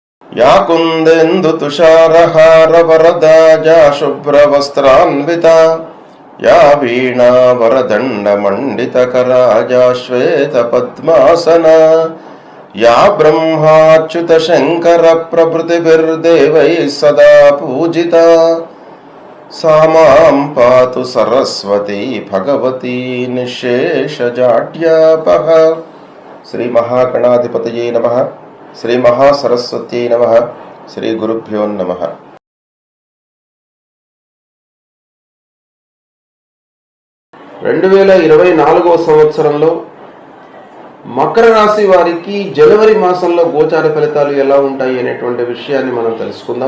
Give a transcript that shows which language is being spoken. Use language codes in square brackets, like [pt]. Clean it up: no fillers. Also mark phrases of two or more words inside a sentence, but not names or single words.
[sa] या कुन्देन्दुतुषारहारवरदाजा शुभ्रवस्त्रान्विता या वीणावरदण्डमण्डितकराजा श्वेतपद्मासना या ब्रह्माच्युतशङ्करप्रभृतिभिर्देवैः सदा पूजिता सा मां पातु सरस्वती भगवती निःशेषजाड्यापः। श्री महागणाधिपतये नमः। శ్రీ మహాసరస్వత్యై నమః. శ్రీ గురుభ్యో నమః. [te] 2024వ సంవత్సరంలో మకర రాశి వారికి జనవరి మాసంలో గోచార ఫలితాలు ఎలా ఉంటాయి అనేటువంటి విషయాన్ని మనం తెలుసుకుందాం.